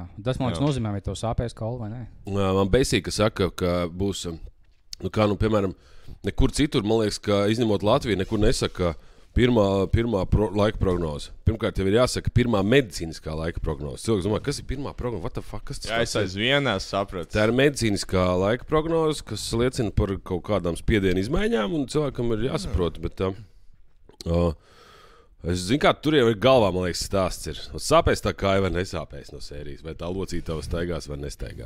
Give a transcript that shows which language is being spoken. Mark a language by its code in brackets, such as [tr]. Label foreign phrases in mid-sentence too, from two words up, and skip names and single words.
[lv] Tas, man liekas, nozīmē, vai tev sāpēs kaulu vai nē. Man beisīgi saka, ka būs, piemēram, nekur citur, man liekas, ka izņemot Latviju, nekur nesaka pirmā laika prognoze. Pirmkārt, jau ir jāsaka pirmā medicīniskā laika prognoze. Cilvēks domā, kas ir pirmā prognoze? [en] What the fuck? [lv] Kas tas ir? Jā, es aizvienās sapratu. Tā ir medicīniskā laika prognoze, kas liecina par kaut kādām spiedienu izmaiņām, un cilvēkam ir jāsaprot. Bet, es zinu, kā tur jau ir galvā, man liekas, stāsts ir. Sāpēs tā kāja vai nesāpēs no sērijas, vai tā locītava staigās vai nestaigās.